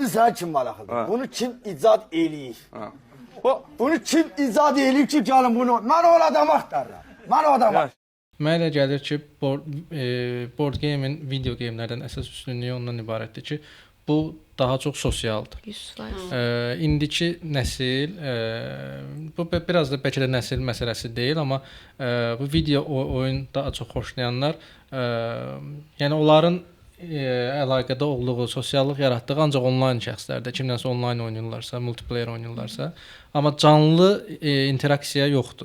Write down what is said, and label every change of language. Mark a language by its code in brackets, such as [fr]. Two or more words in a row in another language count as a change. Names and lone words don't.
[az] İndi sən kim maraqlıdır? Bunu kim icad eləyir? Bunu kim icad eləyir ki, gəlin bunu? Mən o adamı axtarıram. Mən o adamı. Mənə elə gəlir ki, [en] board game- [az] in [en] video game- [az] lərdən əsas üstünlüyü ondan ibarətdir ki, bu daha çox sosialdır. 100%. İndiki nəsil, bu biraz da bəlkə də nəsil məsələsi deyil, amma bu video oyun daha çox xoşlayanlar, yəni onların əlaqədə olduğu, sosiallıq yaratdığı ancaq onlayn şəxslərdə, kimdənsə onlayn oynayırlarsa, multiplayer oynayırlarsa, amma canlı interaksiya yoxdur.